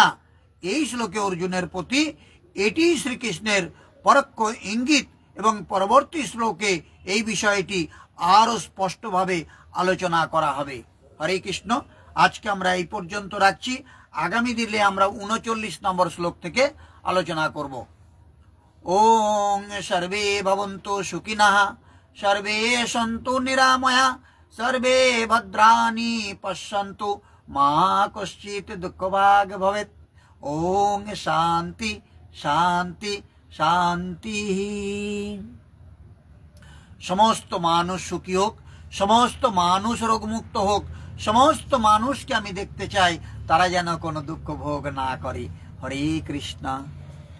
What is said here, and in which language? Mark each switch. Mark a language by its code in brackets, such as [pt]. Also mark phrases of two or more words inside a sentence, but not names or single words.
[bn] এই শ্লোকে অর্জুনের প্রতি এটি শ্রীকৃষ্ণের পরোক্ষ ইঙ্গিত এবং পরবর্তী শ্লোকে এই বিষয়টি আরো স্পষ্টভাবে আলোচনা করা হবে। হরে কৃষ্ণ। আজকে আমরা এই পর্যন্ত রাখছি। আগামী দিনে আমরা 39 নম্বর শ্লোক থেকে আলোচনা করব। [sa] ওং সর্বে ভবন্তু সুখিনঃ, সর্বে সন্তু নিরাময়া, सर्वे भद्राणि पश्यन्तु मा कश्चित् दुःखभाग् भवेत्। ओम शांति शांति शांति। [bn] সমস্ত মানুষ সুখী হোক, সমস্ত মানুষ রোগমুক্ত হোক, সমস্ত মানুষকে আমি দেখতে চাই তারা যেন কোনো দুঃখ ভোগ না করে। হরে কৃষ্ণ।